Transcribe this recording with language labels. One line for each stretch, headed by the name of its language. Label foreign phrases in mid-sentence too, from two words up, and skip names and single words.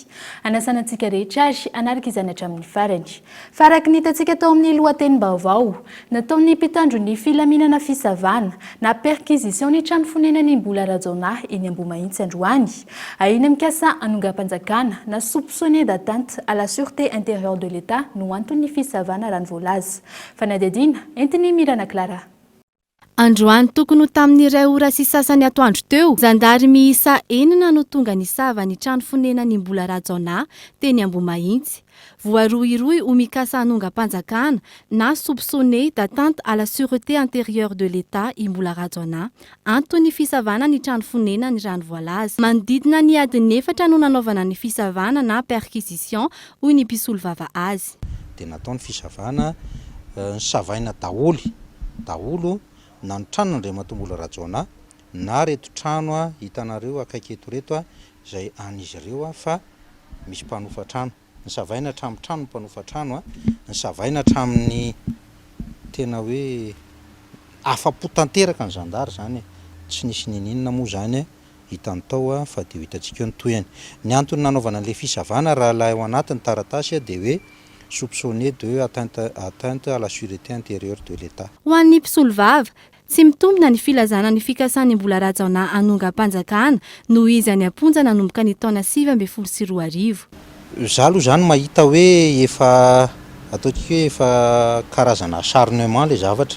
Malagasy: Anasana antsika rehetra ary anaraka izany hatramin'ny farany. Faraky ny hitantsika tao amin'ny lohatenim-baovao, nataon'ny mpitandro ny filaminana fisavana na perquisition ny trano fonenan'ny mbola rajona eny Ambohimahitsy androany. Ahina mikasa anongam-panjakana na
French: soupçonné d'atteinte à la sûreté intérieure de l'État
Malagasy: no antony fisavana raha nivolaza. Fanadidina entiny Mirana Clara. Androany tokony tamin'iray ora sy sasany atoandro teo, zandary miisa 4 no tonga nisava ny trano fonenan'ny mbola rajona teny Ambohimahitsy. Voarohirohy ho mikasa anongam-panjakana na
French: soupçonné d'atteinte à la sûreté intérieure de l'État
Malagasy: i mbola rajona antony fisavana ny trano fonenany raha nivoalaza. Manodidina ny adiny 4 no nanaovana ny fisavana na perquisition hoy ny mpisolo vava azy. Dia nataony fisavana ny savaina daholo na ny trano Andriamatombola Rajona na reto trano hitanareo akaiky eto reto izay an'izy ireo fa misy mpanofa-trano. Ny savaina hatramin'ny trano mpanofa-trano ny savaina hatramin'ny tena hoe afa-po tanteraka ny zandary zany tsy nisy ninina moa zany hitany tao fa dia hitantsika ny toyany. Ny antony nanaovana an'ilay fisavana raha lahy ao anatin'ny taratasy dia hoe
French: soupçonné de atteinte à la sûreté intérieure de l'État.
Malagasy: Ho an'ny mpisolo vava, tsy mitombina ny filazana ny fikasan'ny mbola rajona anongam-panjakana noho izy any amponja nanomboka ny taona 2024. Zaho aloha zany mahita hoe efa ataontsika hoe efa karazana acharnement le zavatra.